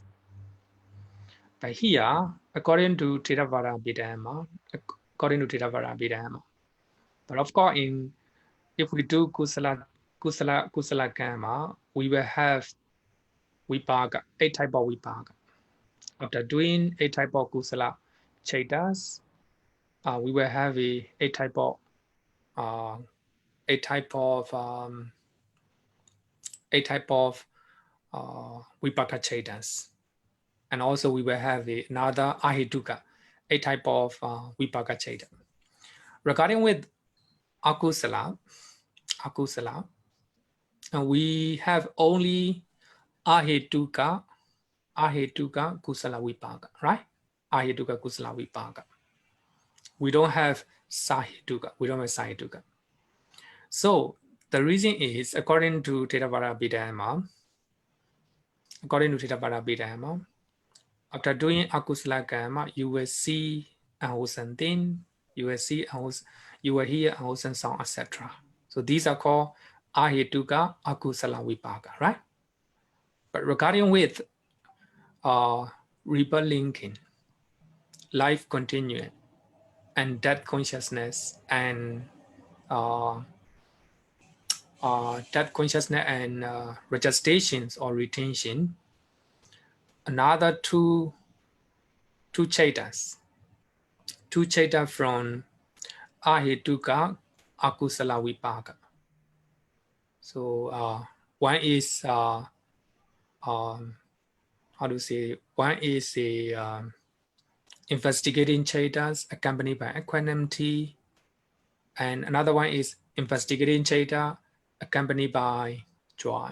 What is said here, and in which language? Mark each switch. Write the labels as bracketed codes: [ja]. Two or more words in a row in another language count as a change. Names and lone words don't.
[en] But here, according to Theravada Abhidhamma, but of course, if we do [pi] kusala karma, [en] we will have vipaka, 8 type of vipaka. After doing 8 type of [pi] kusala chaitas, [en] we will have a type of [pi] vipaka chaitas, [en] and also we will have another ahituka, a type of [pi] vipaka chaita. [en] Regarding with akusala, we have only [pi] ahituka kusala vipaka, [en] right? [pi] Ahituka kusala vipaka. [en] We don't have sahituka. So the reason is, according to Theravada Abhidhamma, after doing [pi] akusala karma, [en] you will see unwholesome thing, you will hear unwholesome sound, etc. So these are called [pi] ahituka akusala vipaka, [en] right? But regarding with rebirth linking, life continuing, and death consciousness, and registrations or retention, another two chaitas from [pi] ahituka akusala vipaka. [en] So one is one is a investigating chaitas accompanied by equanimity, and another one is investigating chaita accompanied by joy.